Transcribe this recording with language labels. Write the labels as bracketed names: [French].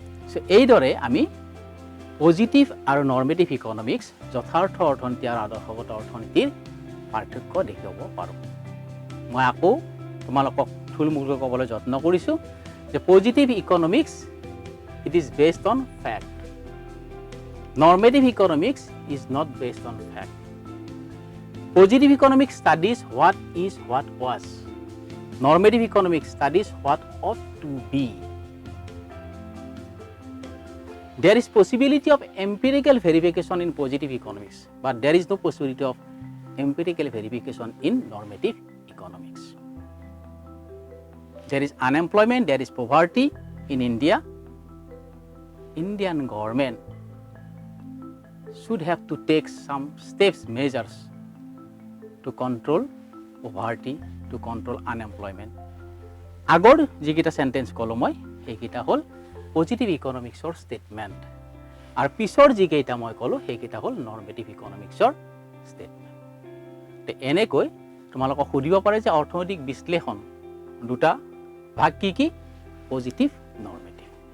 [Assamese] চ' এইদৰে আমি পজিটিভ আৰু নৰ্মেটিভ ইকনমিক্স, যথাৰ্থ অৰ্থনীতি আৰু আদৰ্শগত অৰ্থনীতিৰ পাৰ্থক্য দেখুৱাব পাৰোঁ। মই আকৌ তোমালোকক থুলমূলকৈ ক'বলৈ যত্ন কৰিছোঁ যে positive economics [English] it is based on fact. Normative economics is not based on fact. Positive economics studies what is, what was. Normative economics studies what ought to be. There is possibility of empirical verification in positive economics, but there is no possibility of empirical verification in normative economics. There is unemployment, there is poverty in India. Indian government should have to take some steps, measures to control poverty, to control unemployment. [Assamese] আগৰ যিকেইটা sentence ক'লো মই, সেইকেইটা হ'ল positive ইকনমিক্সৰ statement, আৰু পিছৰ যিকেইটা মই ক'লো সেইকেইটা হ'ল নৰ্মেটিভ ইকনমিক্সৰ ষ্টেটমেণ্ট। এনেকৈ তোমালোকক সুধিব পাৰে যে অৰ্থনৈতিক বিশ্লেষণ দুটা ভাগ কি কি, পজিটিভ, নৰ্মেটিভ।